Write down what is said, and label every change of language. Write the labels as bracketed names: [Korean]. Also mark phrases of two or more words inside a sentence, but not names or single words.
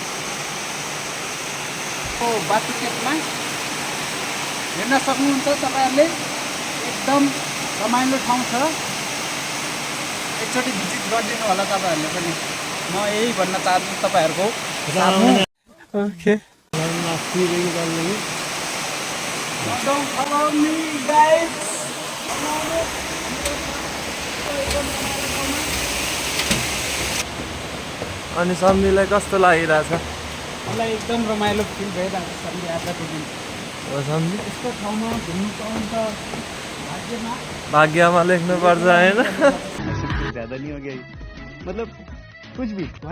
[Nepali] बातुकेपमा हेर्न सक्नुहुन्छ तपाईँहरूले। एकदम रमाइलो ठाउँ छ। एकचोटि भिजिट गरिदिनु होला तपाईँहरूले पनि। म यही भन्न चाहन्छु तपाईँहरूको। ओके [English] Don't follow me, guys. [Nepali] अनि सम्झीलाई कस्तो लागिरहेछ मलाई एकदम रमाइलो फिल भइरहेको छ अहिले आजको दिन हो सम्झी यस्तो ठाउँमा घुम्नु पाउनु त भाग्यमा भाग्यमा लेख्नु पर्छ होइन [Hindi] ज्यादा नहीं हो गया मतलब कुछ भी